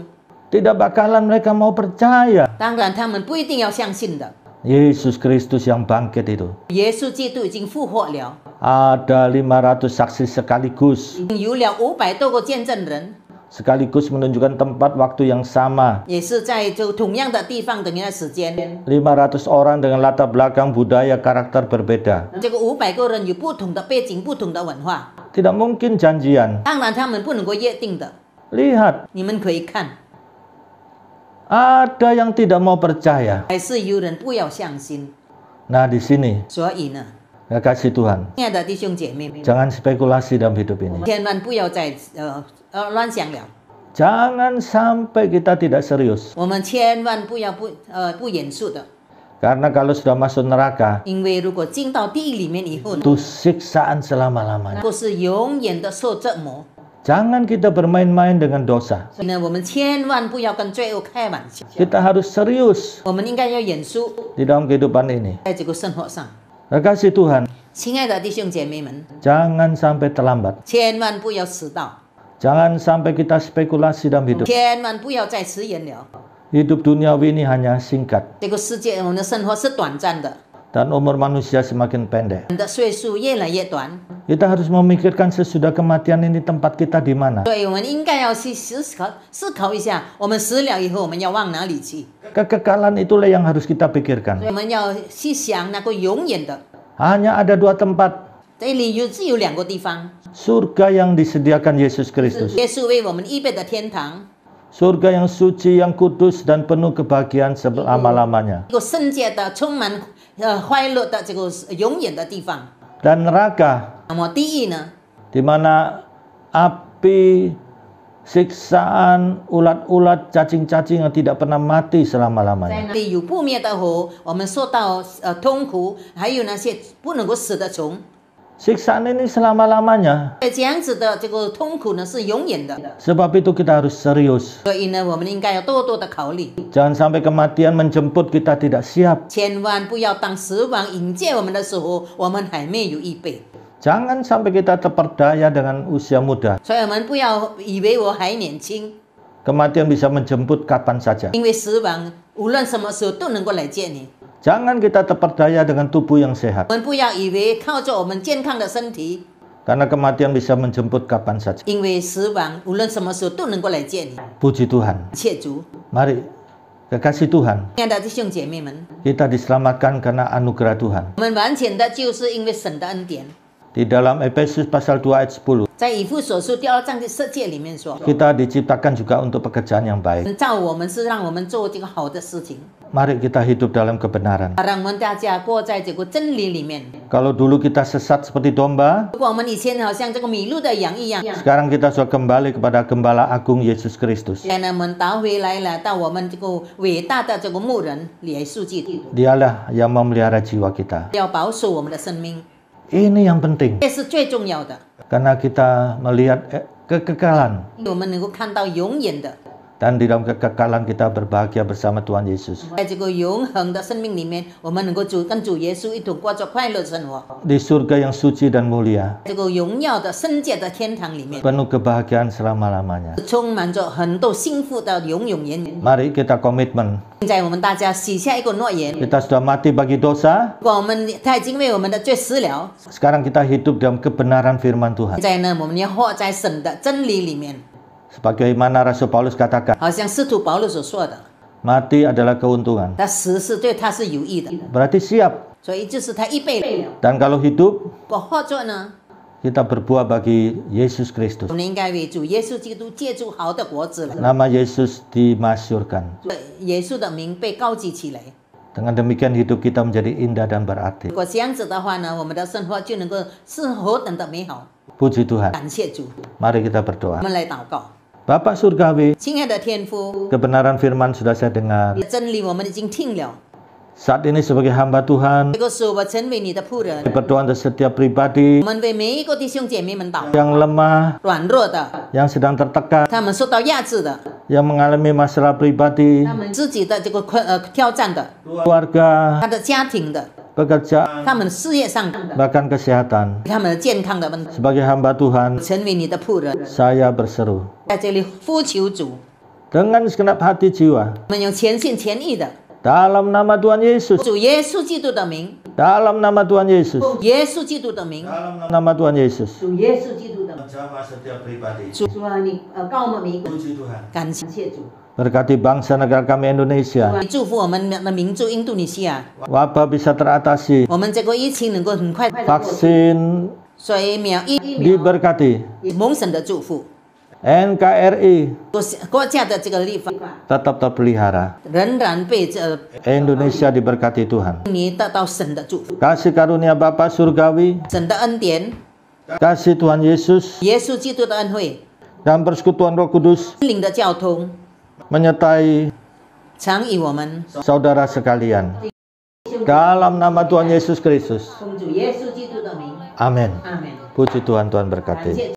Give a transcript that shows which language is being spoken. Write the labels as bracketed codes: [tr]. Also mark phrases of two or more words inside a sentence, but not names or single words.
[id] tidak bakalan mereka mau percaya [zh] 当然他们不一定要相信的。 [id] Yesus Kristus yang bangkit itu. [zh] 耶稣基督已经复活了， [id] Ada 500 saksi sekaligus. [zh] 已经有了500多个见证人， [id] Sekaligus menunjukkan tempat waktu yang sama. [zh] 也是在就同样的地方，同样的时间。 [id] 500 orang dengan latar belakang budaya karakter berbeda. [zh] 这个500个人有不同的背景、不同的文化， [id] Tidak mungkin janjian. [zh] 当然他们不能够约定的。 [id] Lihat, [zh] 你们可以看， [id] ada yang tidak mau percaya. [zh] 还是有人不要相信。 [id] Nah, di sini, [zh] 所以呢， [id] kekasih Tuhan, [zh] 亲爱的弟兄姐妹们， [id] jangan spekulasi dalam hidup [zh] 我 [id] ini. [zh] 们千万不要再乱想了， [id] Jangan sampai kita tidak serius. [zh] 我们千万不要不严肃的， [id] Karena kalau sudah masuk neraka, [zh] 因为如果进到地狱里面以后呢， [id] itu siksaan selama-lamanya. [zh] 都是永远的受折磨。 [id] Jangan kita bermain-main dengan dosa. [zh] 所以呢，我们千万不要跟罪恶开玩笑， [id] Kita harus serius [zh] 我们应该要严肃， [id] di dalam kehidupan ini. [zh] 在这个生活上。 [id] Kekasih Tuhan, [zh] 亲爱的弟兄姐妹们， [id] jangan sampai terlambat. [zh] 千万不要迟到， [id] Jangan sampai kita spekulasi dalam hidup. [zh] 千万不要再迟延了。 [id] Hidup duniawi ini hanya singkat [zh] 这个世界，我们的生活是短暂的， [id] dan umur manusia semakin pendek. [zh] 我们的岁数越来越短， [id] Kita harus memikirkan sesudah kematian ini tempat kita di mana. [zh] 所以我们应该要去思考一下，我们死了以后我们要往哪里去？ [id] Kekekalan itulah yang harus kita [zh] 所以 [id] pikirkan. [zh] 我们要去想那个永远的。 [id] Hanya ada 2 tempat, [zh] 这里只有2个地方， [id] surga yang disediakan Yesus [zh] 是 [id] Kristus. [zh] 耶稣为我们预备的天堂， [id] Surga yang suci, yang kudus dan penuh kebahagiaan selama-lamanya. [zh] 一个圣洁的、充满快乐的这个永远的地方。 [id] Dan neraka [zh] 那么地狱呢？ [id] di mana api, siksaan, ulat-ulat, cacing-cacing yang tidak pernah mati [zh] 在 [id] selama-lamanya. [zh] 那里有不灭的火，我们受到痛苦，还有那些不能够死的虫。 [id] Siksaan ini selama-lamanya. [zh] 这样子的这个痛苦呢是永远的， [id] Sebab itu kita harus serius. [zh] 所以呢，我们应该要多多的考虑， [id] Jangan sampai kematian menjemput kita tidak siap. [zh] 千万不要当死亡迎接我们的时候，我们还没有预备。 [id] Jangan sampai kita terperdaya dengan usia muda. [zh] 所以我们不要以为我还年轻， [id] Kematian bisa menjemput kapan saja. [zh] 因为死亡无论什么时候都能够来见你。 [id] Jangan kita terperdaya dengan tubuh yang sehat. [zh] 我们不要以为靠着我们健康的身体， [id] Karena kematian bisa menjemput kapan saja. [zh] 因为死亡无论什么时候都能够来见你。 [id] Puji Tuhan. [zh] 切主， [id] Mari, kekasih Tuhan, [zh] 亲爱的弟兄姐妹们， [id] kita diselamatkan karena anugerah Tuhan. [zh] 我们完全的就是因为神的恩典。 [id] Di dalam Efesus pasal 2 ayat 10, [zh] 在以弗所书第2章的世界里面说， [id] kita diciptakan juga untuk pekerjaan yang baik. [zh] 造我们是让我们做这个好的事情， [id] Mari kita hidup dalam kebenaran. [zh] 让我们大家过在这个真理里面。 [id] Kalau dulu kita sesat seperti domba, [zh] 如果我们以前好像这个迷路的羊一样， [id] sekarang kita sudah kembali kepada Gembala Agung Yesus Kristus. [zh] 现在我们倒回来了，到我们这个伟大的这个牧人耶稣基督， [id] Dialah yang memelihara jiwa kita. [zh] 要保守我们的生命， [id] Ini yang penting, [zh] 这是最重要的。 [id] karena kita melihat kekekalan. [zh] 我们能够看到永远的， [id] Dan di dalam kekekalan kita berbahagia bersama Tuhan Yesus. [zh] 在这个永恒的生命里面，我们能够跟主耶稣一同过着快乐生活， [id] Di surga yang suci dan mulia, [zh] 这个荣耀的圣洁的天堂里面， [id] penuh kebahagiaan selama-lamanya. [zh] 充满着很多幸福的永永远远。 [id] Mari kita komitmen. [zh] 现在我们大家许下一个诺言， [id] Kita sudah mati bagi dosa, [zh] 如果他已经为我们的罪死了， [id] sekarang kita hidup dalam kebenaran firman [zh] 现 [id] Tuhan. [zh] 在呢，我们要活在神的真理里面， [id] Sebagaimana Rasul Paulus katakan, [zh] 好像使徒保罗所说的， [id] mati adalah keuntungan. [zh] 他死是对他是有益的， [id] Berarti siap. [zh] 所以就是他预备了。 [id] Dan kalau hidup, [zh] 我或者呢， [id] kita berbuah bagi Yesus [zh] 我 [id] Kristus. [zh] 们应该为主耶稣基督结出好的果子来， [id] Nama Yesus dimasyurkan. [zh] 耶稣的名被高举起来。 [id] Dengan demikian hidup kita menjadi indah dan berarti. [zh] 如果这样子的话呢，我们的生活就能够是何等的美好。 [id] Puji Tuhan. [zh] 感谢主， [id] Mari kita [zh] 我 [id] berdoa. [zh] 们来祷告。 [id] Bapak Surgawi, [zh] 亲爱的天父， [id] kebenaran firman sudah saya dengar. [zh] 真理我们已经听了。 [id] Saat ini sebagai hamba Tuhan, [zh] 这个时候我成为你的仆人， [id] berdoa untuk setiap pribadi [zh] 我们为每一个弟兄姐妹们祷告， [id] yang lemah, [zh] 软弱的， [id] yang sedang tertekan, [zh] 他们受到压制的， [id] yang mengalami masalah pribadi, [zh] 他们自己的这个挑战的， [id] keluarga, [zh] 他的家庭的， [id] pekerjaan, [zh] 他们事业上的， [id] bahkan kesehatan. [zh] 他们的健康的问题。 [id] Sebagai hamba Tuhan, [zh] 成为你的仆人， [id] saya berseru [zh] 在这里呼求主， [id] dengan segenap hati jiwa [zh] 我们用全心全意的， [id] dalam nama Tuhan Yesus, [zh] 主耶稣基督的名， [id] dalam nama Tuhan Yesus, [zh] 耶稣基督的名， [id] dalam nama Tuhan Yesus. [zh] 主耶稣基督的名， [id] Menjamah setiap pribadi. [zh] 主啊，你告我们每一个， [id] Puji Tuhan. [zh] 感谢主， [id] Berkati bangsa negara kami Indonesia. [zh] 你祝福我们的民族印度尼西亚， [id] Wabah bisa teratasi. [zh] 我们这个疫情能够很快， [id] Vaksin [zh] 所以疫苗 [id] diberkati. [zh] 蒙神的祝福， [id] NKRI [zh] 国家的这个立法 [id] tetap terpelihara. [zh] 仍然被 [id] Indonesia diberkati Tuhan. [zh] 你得到神的祝福， [id] Kasih karunia Bapa Surgawi, [zh] 神的恩典， [id] kasih Tuhan Yesus, [zh] 耶稣基督的恩惠， [id] dan persekutuan Roh Kudus [zh] 心灵的交通， [id] menyertai [zh] 常与我们， [id] saudara sekalian. Dalam nama Tuhan Yesus Kristus. [zh] 奉主耶稣基督的名， [id] Amin. [zh] 阿门。 [id] Puji Tuhan, Tuhan berkati.